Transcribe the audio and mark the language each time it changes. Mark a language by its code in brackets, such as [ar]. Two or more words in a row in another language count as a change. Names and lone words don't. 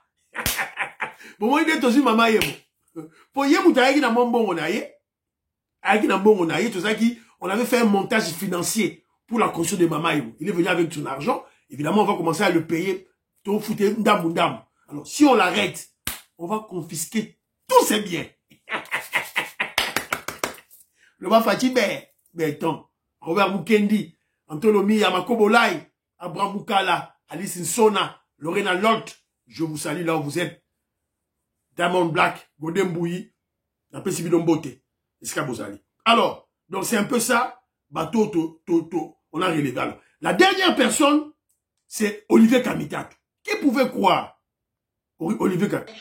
[fr] Bon, moi, il est aussi Mama Yemo. Pour Yemo, tu as dit, tout ça qui, on avait fait un montage financier pour la construction de Mama Yemo. Il est venu avec son argent. Évidemment, on va commencer à le payer. Alors, si on l'arrête, on va confisquer tous ses biens. Le Bafati Berton, Robert Mukendi, Antolomi Yamakobolai, Abraham Boukala, Alice Nsona, Lorena Lolt, je vous salue là où vous êtes. Diamond Black, Godem Bouyi, la Pesibidon Beauté, Escabozali. Alors, donc c'est un peu ça, bateau, on a relevé. Alors, la dernière personne, c'est Olivier Kamitatou. Qui pouvait croire? Olivier Kamitatou.